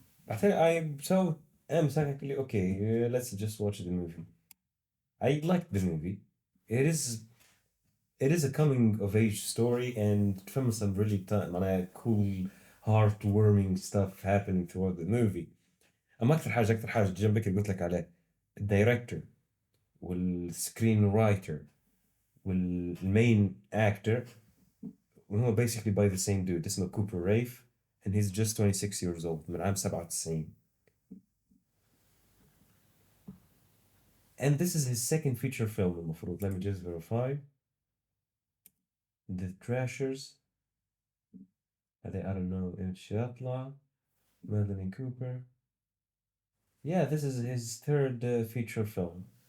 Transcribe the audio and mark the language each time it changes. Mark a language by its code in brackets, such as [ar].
[en] I think I'm technically okay, let's just watch the movie. I liked the movie. It is a coming of age story and film some really معناها cool heartwarming stuff happening throughout the movie. [ar] أما أكثر حاجة جنبك اللي قلت لك عليه الدايركتور والسكرين رايتر والمين actor وهو [en] basically by the same dude [ar] اسمه كوبر ريف [en] and he's just 26 years old [ar] من عام 97. [en] And this is his second feature film المفروض. Let me just verify. The Trashers. I don't know [ar] إيش يطلع. [en] Madeline Cooper. Yeah, this is his third feature film.